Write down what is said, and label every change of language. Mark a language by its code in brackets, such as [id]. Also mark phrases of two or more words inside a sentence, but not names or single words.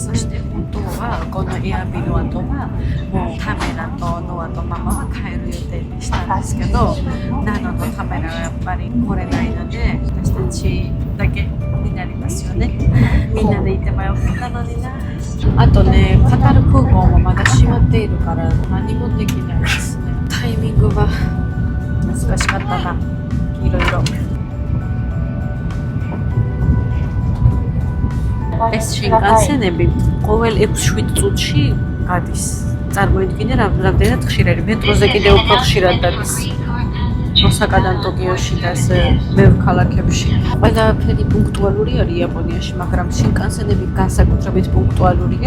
[ja] そして本当はこの Airbnb の後はもうカメラとノアとママは帰る予定でしたんですけど、ナノとカメラはやっぱり来れないので、私たちだけになりますよね。みんなでいてもよかったのにな。あとね、カタル空港もまだ閉まっているから何もできないですね。タイミングが難しかったな、いろいろ。 [ka] ეს შინკანსენები ყოველ 6-7 წუთში გადის. წარმოიდგინე რამდენად ხშირად, მეტროზე კიდევ უფრო ხშირად დადის. ოსაკადან ტოკიოში და ასე ბევრ ქალაქებში. ყველაფერი პუნქტუალური არის იაპონიაში, მაგრამ შინკანსენები განსაკუთრებით პუნქტუალურია.